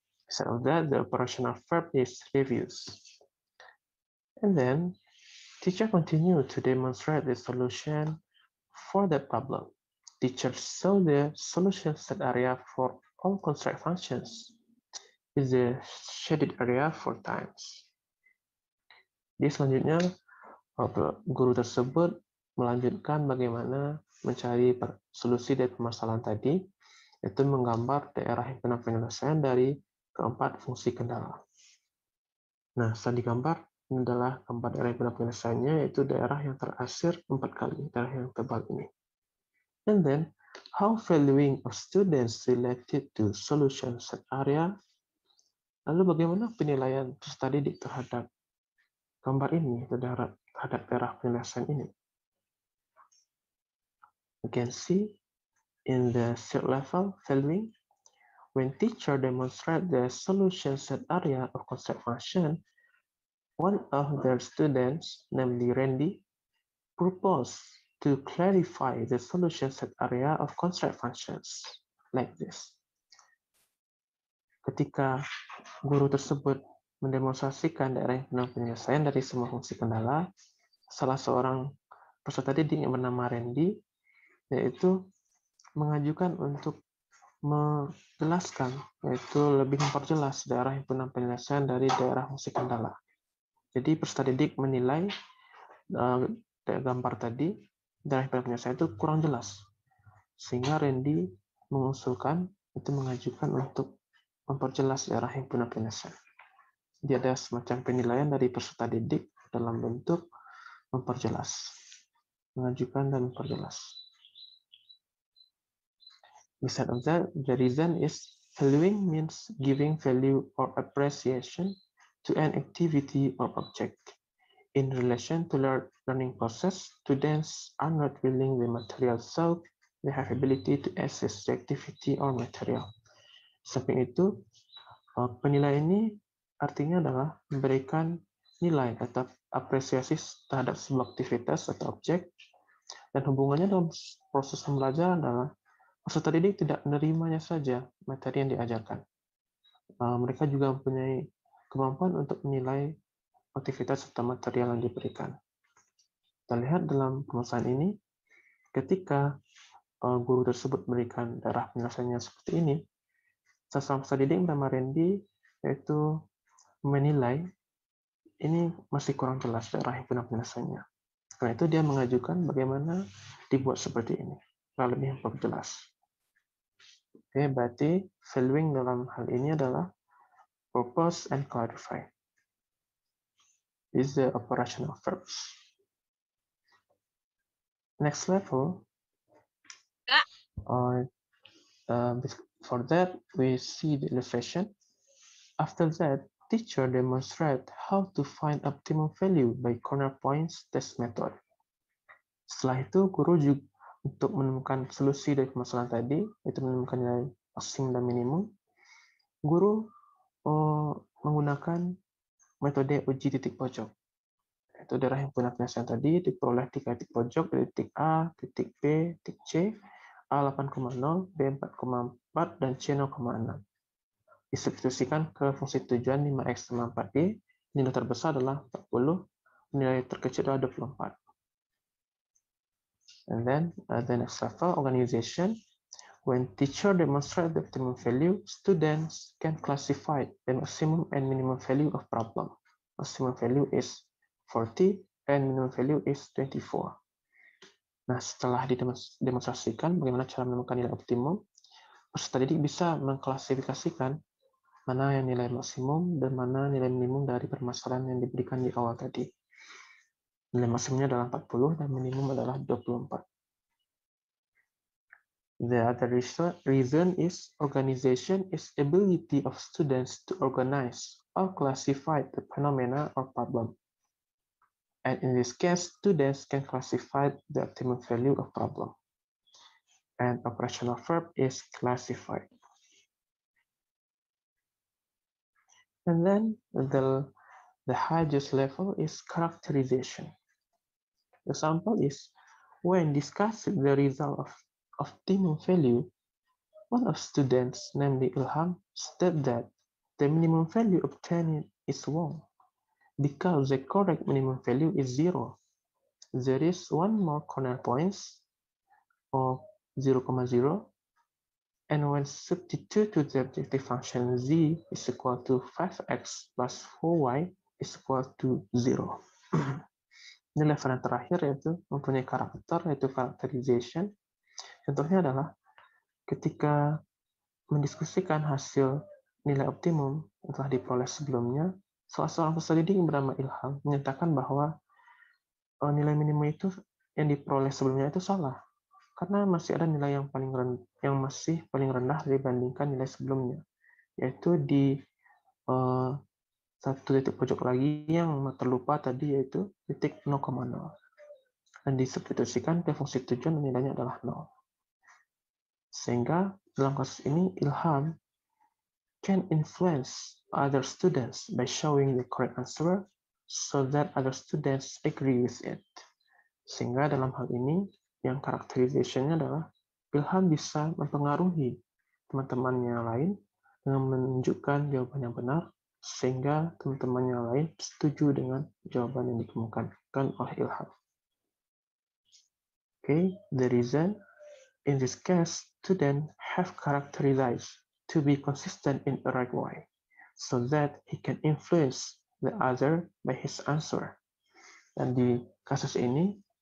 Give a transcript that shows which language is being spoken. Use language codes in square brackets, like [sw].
[en] Instead of that, the operational verb is refuse. And then teacher continue to demonstrate the solution for that problem. Teacher saw the solution set area for all construct functions is the shaded area 4 times. [id] Di selanjutnya, guru tersebut melanjutkan bagaimana mencari solusi dari permasalahan tadi, yaitu menggambar daerah himpunan penyelesaian dari keempat fungsi kendala. Nah, setelah digambar, ini adalah keempat daerah himpunan penyelesaiannya, yaitu daerah yang terasir 4 kali, daerah yang tebal ini. [en] And then, how valuing of students related to solution set area? [id] Lalu bagaimana penilaian peserta didik terhadap gambar ini, terhadap daerah penyelesaian ini? [en] You can see in the third level valuing, when teacher demonstrate the solution set area of construct function, one of their students, namely Randy, proposed to clarify the solution set area of construct functions like this. [id] Ketika guru tersebut mendemonstrasikan daerah penyelesaian dari semua fungsi kendala, salah seorang peserta didik yang bernama Randy, yaitu mengajukan untuk menjelaskan, yaitu lebih memperjelas daerah himpunan penyelesaian dari daerah fungsi kendala. Jadi peserta didik menilai kayak gambar tadi, darah penyelesaian itu kurang jelas. Sehingga Randy mengusulkan, mengajukan untuk memperjelas daerah himpunan penyelesaian. Dia ada semacam penilaian dari peserta didik dalam bentuk memperjelas. Mengajukan dan memperjelas. [en] Besides of that, the reason is valuing means giving value or appreciation to an activity or object. In relation to learning process, students are not willing the material, so they have ability to access the activity or material. [id] Samping itu, penilaian ini artinya adalah memberikan nilai atau apresiasi terhadap sebuah aktivitas atau objek, dan hubungannya dalam proses pembelajaran adalah peserta didik tidak menerimanya saja materi yang diajarkan. Mereka juga mempunyai kemampuan untuk menilai aktivitas serta material yang diberikan. Kita lihat dalam perusahaan ini, ketika guru tersebut memberikan daerah penyelesaiannya seperti ini, seorang peserta didik bernama Randy yaitu menilai ini masih kurang jelas daerah himpunan penyelesaiannya. Karena itu dia mengajukan bagaimana dibuat seperti ini, lebih memperjelas. Oke, berarti valuing dalam hal ini adalah [en] propose and clarify. This is the operational verbs. Next level. For that, we see the illustration. After that, teacher demonstrate how to find optimum value by corner points test method. [id] Setelah itu, guru juga untuk menemukan solusi dari permasalahan tadi, itu menemukan nilai maksimum dan minimum, guru menggunakan metode uji titik pojok. Itu daerah himpunan penyelesaian tadi diperoleh 3 titik pojok dari titik A, titik B, titik C, A 8,0, B 4,4, dan C 0,6. Disubstitusikan ke fungsi tujuan 5x sama 4y, nilai terbesar adalah 40, nilai terkecil adalah 24. [en] And then the next level, organization. When teacher demonstrate the optimum value, students can classify the maximum and minimum value of problem. Maximum value is 40 and minimum value is 24. [id] Nah, setelah didemonstrasikan bagaimana cara menemukan nilai optimum, peserta didik bisa mengklasifikasikan mana yang nilai maksimum dan mana nilai minimum dari permasalahan yang diberikan di awal tadi. Nilai maksimumnya adalah 40 dan minimum adalah 24. [en] The other reason is organization is ability of students to organize or classify the phenomena or problem. And in this case, students can classify the optimum value of problem. And operational verb is classified. And then the highest level is characterization. The example is when discussing the result of optimum value, one of students, namely Ilham, stated that the minimum value obtained is wrong because the correct minimum value is 0. There is one more corner points of 0,0, and when substitute to the objective function z is equal to 5x plus 4y is equal to 0. [id] Ini level yang terakhir yaitu mempunyai karakter, yaitu characterization. Contohnya adalah ketika mendiskusikan hasil nilai optimum yang telah diperoleh sebelumnya, salah seorang peserta didik bernama Ilham menyatakan bahwa nilai minimum itu yang diperoleh sebelumnya itu salah, karena masih ada nilai yang masih paling rendah dibandingkan nilai sebelumnya, yaitu di satu titik pojok lagi yang terlupa tadi, yaitu titik 0,0. Dan disubstitusikan ke fungsi tujuan dan nilainya adalah 0. Sehingga dalam kasus ini, [en] Ilham can influence other students by showing the correct answer so that other students agree with it. [id] Sehingga dalam hal ini, yang characterization-nya adalah Ilham bisa mempengaruhi teman-temannya lain dengan menunjukkan jawaban yang benar, sehingga teman-temannya lain setuju dengan jawaban yang dikemukakan oleh Ilham. [en] Okay, the reason in this case, students have characterized to be consistent in a right way, so that he can influence the other by his answer. [id] Dan di kasus ini,